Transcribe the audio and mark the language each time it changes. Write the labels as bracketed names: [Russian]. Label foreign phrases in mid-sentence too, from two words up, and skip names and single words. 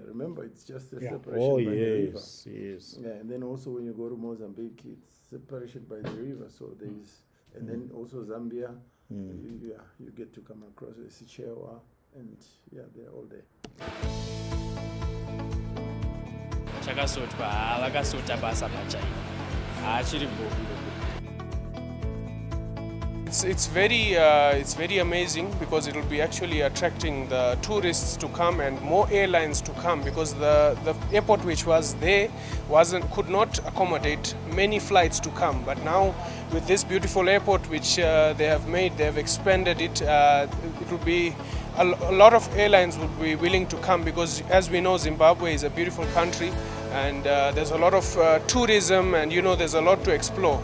[English] Remember, it's just a separation Oh, by the river. yes. Yeah, and then also when you go to Mozambique, it's separation by the river. So there's, and then also Zambia, you get to come across Sichewa, and yeah, they're all there. [Shona] Chakasotwa, vakasota basa pachaiko. Achiri bovu. [English] It's very amazing because it will be actually attracting the tourists to come and more airlines to come, because the airport which was there could not accommodate many flights to come. But now with this beautiful airport which they have expanded it, it will be a lot of airlines would be willing to come, because as we know, Zimbabwe is a beautiful country and there's a lot of tourism, and there's a lot to explore.